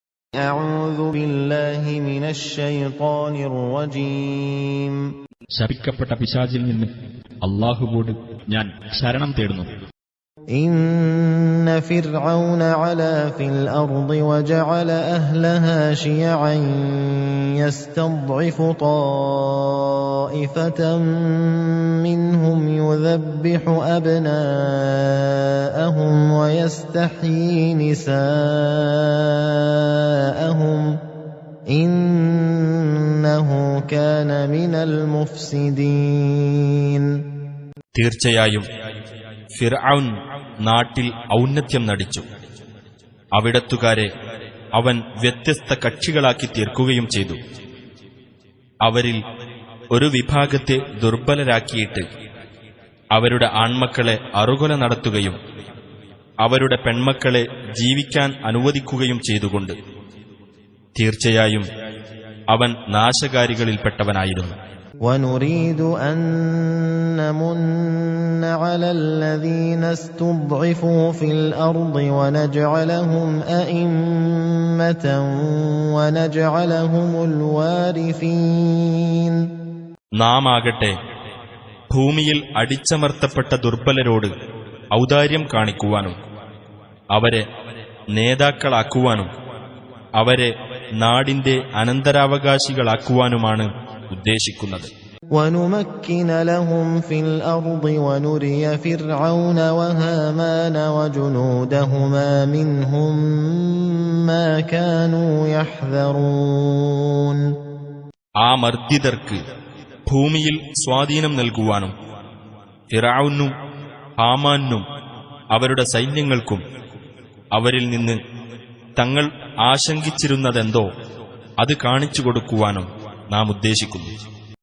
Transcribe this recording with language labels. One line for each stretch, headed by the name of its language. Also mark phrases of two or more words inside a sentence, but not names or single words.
Arabic: أعوذ بالله من الشيطان الرجيم.
Malayalam: ശപിക്കപ്പെട്ട പിശാചിൽ നിന്ന് അല്ലാഹുവോട് ഞാൻ ശരണം തേടുന്നു.
Arabic: إن فرعون علا في الأرض وجعل أهلها شيعا يستضعف طائفة منهم يذبح أبناءهم ويستحيي نساءهم إنه كان من المفسدين.
Malayalam: തീർച്ചയായും ഫിർഔൻ നാട്ടിൽ ഔന്നത്യം നടിച്ചു. അവിടത്തുകാരെ അവൻ വ്യത്യസ്ത കക്ഷികളാക്കി തീർക്കുകയും ചെയ്തു. അവരിൽ ഒരു വിഭാഗത്തെ ദുർബലരാക്കിയിട്ട് അവരുടെ ആൺമക്കളെ അറുകൊല നടത്തുകയും അവരുടെ പെൺമക്കളെ ജീവിക്കാൻ അനുവദിക്കുകയും ചെയ്തുകൊണ്ട് തീർച്ചയായും അവൻ നാശകാരികളിൽപ്പെട്ടവനായിരുന്നു.
Arabic: وَنُرِيدُ أَن نَّمُنَّ عَلَى الَّذِينَ اسْتُضْعِفُوا فِي الْأَرْضِ وَنَجْعَلَهُمْ أَئِمَّةً وَنَجْعَلَهُمُ الْوَارِثِينَ.
Malayalam: നാം ആകട്ടെ ഭൂമിയിൽ അടിച്ചമർത്തപ്പെട്ട ദുർബലരോട് ഔദാര്യം കാണിക്കുവാനും അവരെ നേതാക്കളാക്കുവാനും അവരെ നാടിന്റെ അനന്തരാവകാശികളാക്കുവാനുമാണ് ഉദ്ദേശിക്കുന്നത്.
Arabic: وَنُمَكِّنَ لَهُمْ فِي الْأَرْضِ وَنُرِيَ فِرْعَوْنَ وَهَامَانَ وَجُنُودَهُمَا مِنْهُمْ مَا كَانُوا يَحْذَرُونَ.
Malayalam: ആ മർദ്ദിതർക്ക് ഭൂമിയിൽ സ്വാധീനം നൽകുവാനും ഫിർഔനും ഹാമാനും അവരുടെ സൈന്യങ്ങൾക്കും അവരിൽ നിന്ന് തങ്ങൾ ആശങ്കിച്ചിരുന്നതെന്തോ അത് കാണിച്ചു കൊടുക്കുവാനും നാം ഉദ്ദേശിക്കുന്നു.